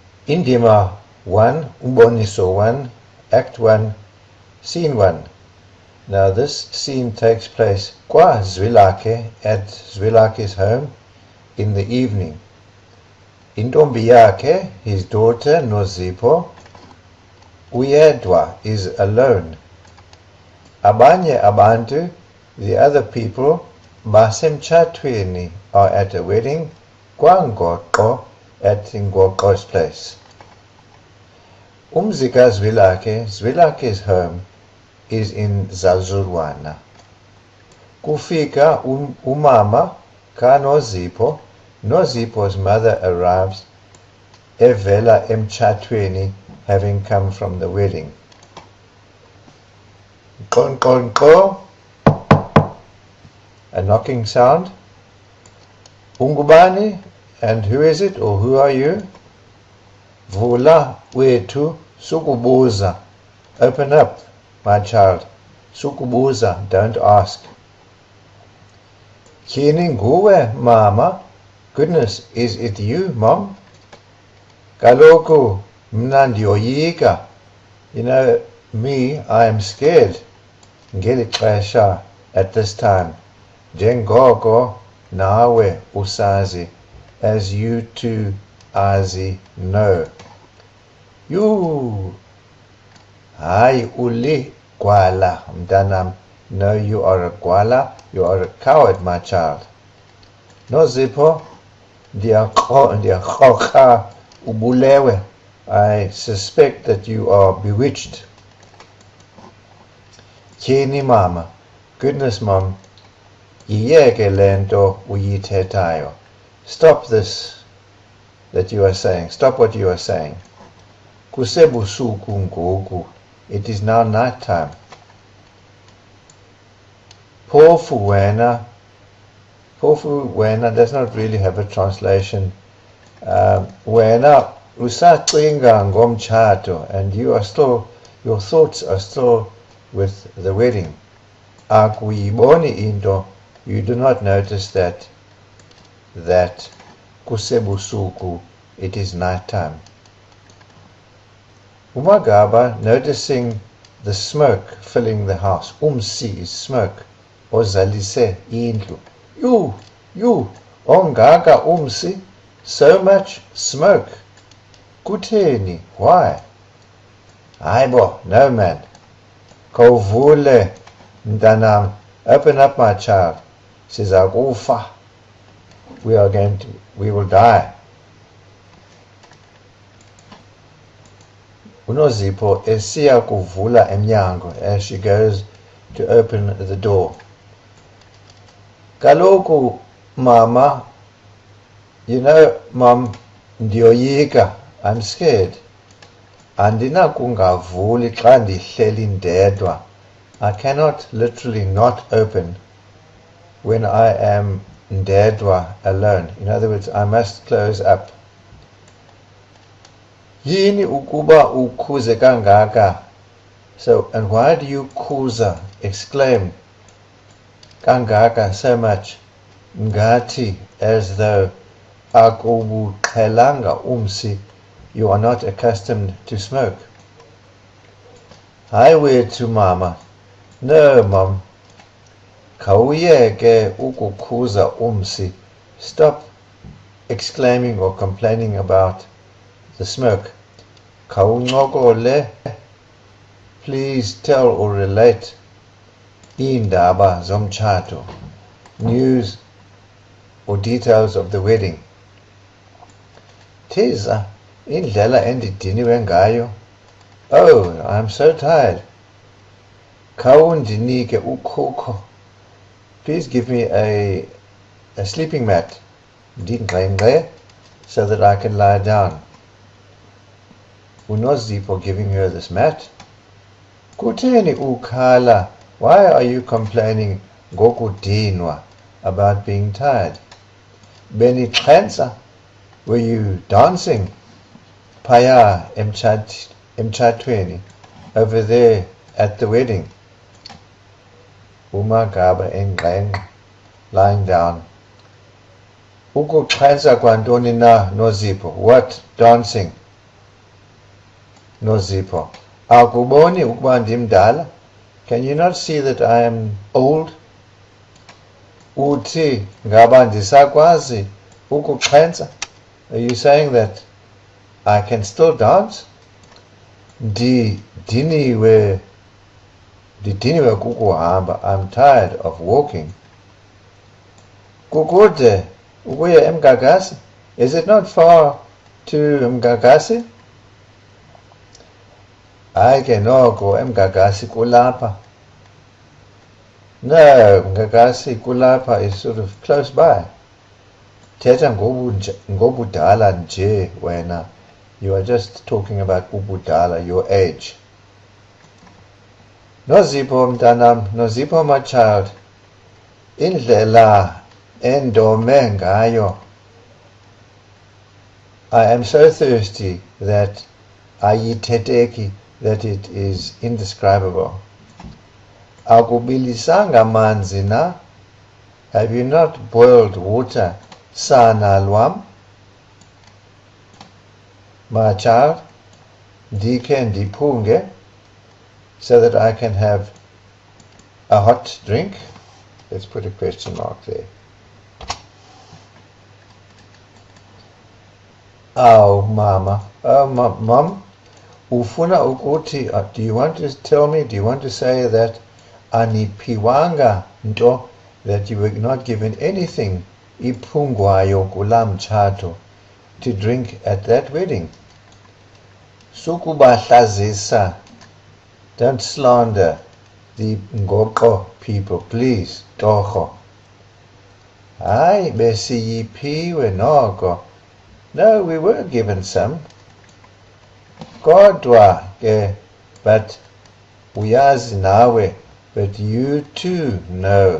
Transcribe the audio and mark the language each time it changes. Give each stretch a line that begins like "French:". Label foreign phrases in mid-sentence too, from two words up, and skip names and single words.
Xhosa: Indima 1, Umboniso 1,
English: Act 1, Scene 1. Now this scene takes place kwa Zwilakhe, at Zwilakhe's home, in the evening.
Xhosa: Intombi yakhe,
English: his daughter Nozipho, uyedwa, is alone.
Xhosa: Abanye abantu,
English: the other people, basemtshatweni, are at a wedding, kwaNgoqo, at Ngoqo's place. Umzika Zwilakhe, Zwilakhe's home, is in Zalzulwana.
Xhosa: Kufika umama ka Nozipho.
English: Nozipho's mother arrives,
Xhosa: evela emtshatweni,
English: having come from the wedding. Qon qon qo, a knocking sound. Ungubani, and who is it, or who are you?
Xhosa: Vula wethu sukubuza,
English: open up, my child.
Xhosa: Sukubuza,
English: don't ask.
Xhosa: Kini nguwe, mama?
English: Goodness, is it you, mom?
Xhosa: Kaloku mna ndiyoyika.
English: You know, me, I am scared.
Xhosa: Ngeli xesha,
English: at this time.
Xhosa: Njengoko nawe usazi,
English: as you too azi know. You,
Xhosa: hayi uli gwala, mntanam.
English: No, you are a gwala. You are a coward, my child.
Xhosa: Nozipho, ndiyakroka ubulewe.
English: I suspect that you are bewitched.
Xhosa: Tyhini mama,
English: goodness mom,
Xhosa: yiyeke le nto uyithethayo.
English: Stop this that you are saying. Stop what you are saying.
Xhosa: Kusebusuku ngoku.
English: It is now night time.
Xhosa: Phofu wena. Phofu wena
English: does not really have a translation.
Xhosa: Wena usacinga ngomtshato,
English: and you are still, your thoughts are still with the wedding.
Xhosa: Akuyiboni into,
English: you do not notice that kusebusuku, it is night time. Magaba, noticing the smoke filling the house. Umsi is smoke.
Xhosa: Ozalise indlu. You, ongaka umsi,
English: so much smoke. Kutheni, why? Aibo, no man.
Xhosa: Kovule, mntanam,
English: open up, my child. Sizakufa. We will die.
Xhosa: Unozipho esiya kuvula emnyango,
English: as she goes to open the door.
Xhosa: Kaloku, mama,
English: you know, mom, ndiyoyika, I'm scared.
Xhosa: Andinakungavuli xa ndihleli ndedwa.
English: I cannot literally not open when I am ndedwa, alone. In other words, I must close up.
Xhosa: Yini ukuba ukhuze kangaka?
English: So, and why do you khuza, exclaim, kangaka, so much? Ngati, as though, akubuqhelanga umsi, you are not accustomed to smoke. Highway to mama. No, mom.
Xhosa: Khawuyeke ukukhuza umsi.
English: Stop exclaiming or complaining about the smoke.
Xhosa: Khawuncokole.
English: Please tell or relate
Xhosa: iindaba zomtshato,
English: news or details of the wedding.
Xhosa: Thiza, indlela endidiniwe ngayo.
English: Oh, I'm so tired.
Xhosa: Khawundinike ukhukho.
English: Please give me a sleeping mat, ndingqengqe, so that I can lie down. Unozipho giving her this mat.
Xhosa: Kutheni ukhala?
English: Why are you complaining ngokudinwa, about being tired? Benixhensa, were you dancing?
Xhosa: Phaya emtshatweni,
English: over there at the wedding.
Xhosa: Magaba engqengqe,
English: lying down.
Xhosa: Ukuxhensa kwantoni na, Nozipho?
English: What dancing?
Xhosa: noZipho, akuboni ukuba ndimdala?
English: Can you not see that I am old?
Xhosa: Uthi ngaba ndisakwazi ukuxhentsa?
English: Are you saying that I can still dance?
Xhosa: Ndidiniwe kukuhamba.
English: I'm tired of walking.
Xhosa: Kukude ukuya eMgagasi?
English: Is it not far to Mgagasi?
Xhosa: Hayi ke noko eMgagasi kulapha.
English: No, Mgagasi kulapha is sort of close by.
Xhosa: Thetha ngobudala nje wena.
English: You are just talking about ubudala, your age.
Xhosa: noZipho mntanam, noZipho
English: my child,
Xhosa: indlela endome ngayo.
English: I am so thirsty that ayithetheki, that it is indescribable.
Xhosa: Akubilisanga manzi na?
English: Have you not boiled water,
Xhosa: sana lwam?
English: My child,
Xhosa: ndikhe ndiphunge,
English: so that I can have a hot drink? Let's put a question mark there. Oh, Mama. Oh, Mom.
Xhosa: Ufuna ukuthi,
English: do you want to tell me, do you want to say that
Xhosa: anipiwanga nto,
English: that you were not given anything
Xhosa: iphungwayo kula mtshato,
English: to drink at that wedding?
Xhosa: Sukubahlazisa.
English: Don't slander the Ngoko people, please.
Xhosa: Torho. Hayi besiyiphiwe noko.
English: No, we were given some.
Xhosa: Kodwa ke, but uyazi nawe, but you too know.